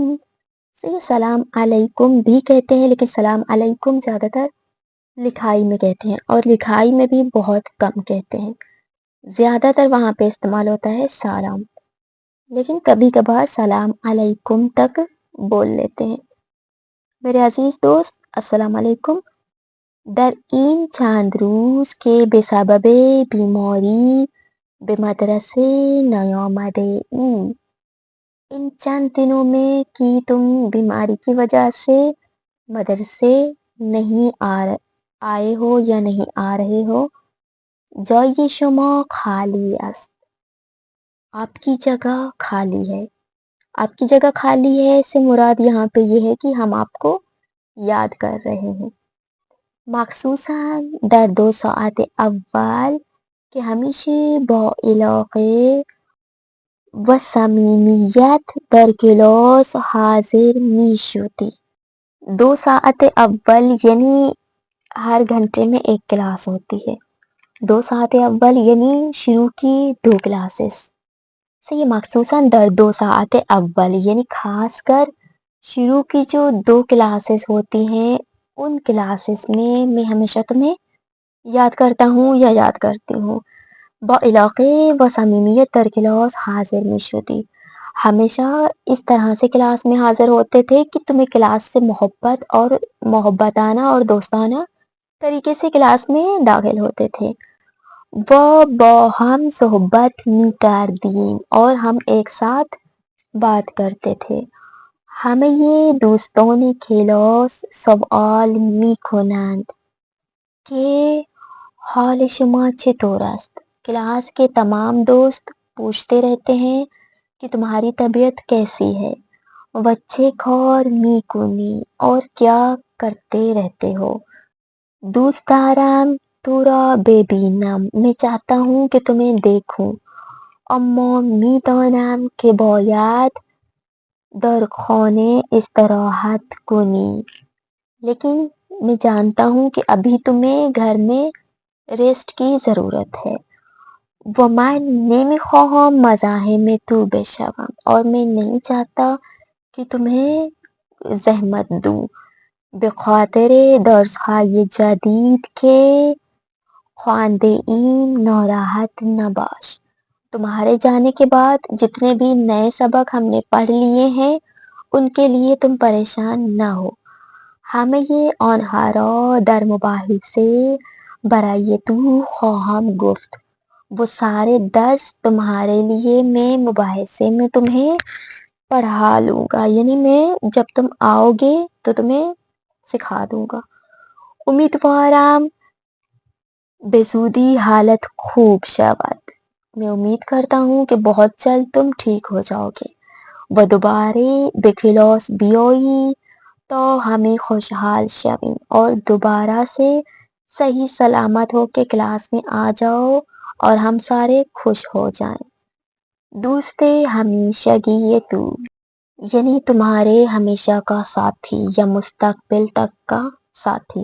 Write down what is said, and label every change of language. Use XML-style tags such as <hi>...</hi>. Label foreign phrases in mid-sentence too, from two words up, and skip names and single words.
<ar>سلام علیکم</ar> <ur>بھی کہتے ہیں لیکن</ur> <ar>سلام علیکم</ar> <ur>زیادہ تر لکھائی میں کہتے ہیں اور لکھائی میں بھی بہت کم کہتے ہیں، زیادہ تر وہاں پہ استعمال ہوتا ہے سلام، لیکن کبھی کبھار</ur> <ar>سلام علیکم</ar> <ur>تک بول لیتے ہیں۔ میرے عزیز دوست</ur> <ar>السلام علیکم۔</ar> <fa>در این چند روز که به سبب بیماری به مدرسه نیامده ای،</fa> <ur>ان چند دنوں میں کہ تم بیماری کی وجہ سے مدرسے نہیں آئے ہو یا نہیں آ رہے ہو،</ur> <fa>جای شما خالی است،</fa> <ur>آپ کی جگہ خالی ہے۔ آپ کی جگہ خالی ہے سے مراد یہاں پہ یہ ہے کہ ہم آپ کو یاد کر رہے ہیں۔</ur> <fa>مخصوصاً در 2 ساعت اول که همیشه با علاقه و صمیمیت در کلاس حاضر می شدی۔ 2 ساعت اول</fa> <ur>یعنی ہر گھنٹے میں ایک کلاس ہوتی ہے۔</ur> <fa>2 ساعت اول</fa> <ur>یعنی شروع کی 2 کلاسز سے یہ</ur> <fa>مخصوصاً در 2 ساعت اول</fa> <ur>یعنی خاص کر شروع کی جو 2 کلاسز ہوتی ہیں ان کلاسز میں ہمیشہ تمہیں یاد کرتا ہوں یا یاد کرتی ہوں۔</ur> <fa>با علاقے و صمیمیت در کلاس حاضر می شدی،</fa> <ur>ہمیشہ اس طرح سے کلاس میں حاضر ہوتے تھے کہ تمہیں کلاس سے محبت اور محبتانہ اور دوستانہ طریقے سے کلاس میں داخل ہوتے تھے۔</ur> <fa>با ہم صحبت می کردیم</fa> <ur>اور ہم ایک ساتھ بات کرتے تھے۔</ur> <fa>ہمیں یہ دوستان کلاس سوال می کنند کہ حال شما چطور است،</fa> <ur>کلاس کے تمام دوست پوچھتے رہتے ہیں کہ تمہاری طبیعت کیسی ہے۔</ur> <fa>و چه کار می کنی</fa> <ur>اور کیا کرتے رہتے ہو۔</ur> <fa>دوست دارم تو را ببینم،</fa> <ur>میں چاہتا ہوں کہ تمہیں دیکھوں۔</ur> <fa>اما می دانم کہ باید در خانه استراحت کنی،</fa> <ur>لیکن میں جانتا ہوں کہ ابھی تمہیں گھر میں ریسٹ کی ضرورت ہے۔</ur> <fa>و من نمیخواهم مزاحم تو بشوم،</fa> <ur>اور میں نہیں چاہتا کہ تمہیں زحمت دوں۔</ur> <fa>بخاطر درسهای جدید که خوانده ایم ناراحت نباش،</fa> <ur>تمہارے جانے کے بعد جتنے بھی نئے سبق ہم نے پڑھ لیے ہیں ان کے لیے تم پریشان نہ ہو۔</ur> <fa>ہمیں یہ آنها را در مباحثه برای تو خواهم گفت،</fa> <ur>وہ سارے درس تمہارے لیے میں مباحثے میں تمہیں پڑھا لوں گا، یعنی میں جب تم آؤ گے تو تمہیں سکھا دوں گا۔</ur> <fa>امیدوارم به زودی حالت خوب شود،</fa> <ur>میں امید کرتا ہوں کہ بہت جلد تم ٹھیک ہو جاؤ گے۔</ur> <fa>و دوباره به کلاس بیایی تا ہمیں خوشحال شویم،</fa> <ur>اور دوبارہ سے صحیح سلامت ہو کے کلاس میں آ جاؤ اور ہم سارے خوش ہو جائیں۔</ur> <fa>دوست ہمیشگی تو</fa> <ur>یعنی تمہارے ہمیشہ کا ساتھی یا مستقبل تک کا ساتھی۔</ur>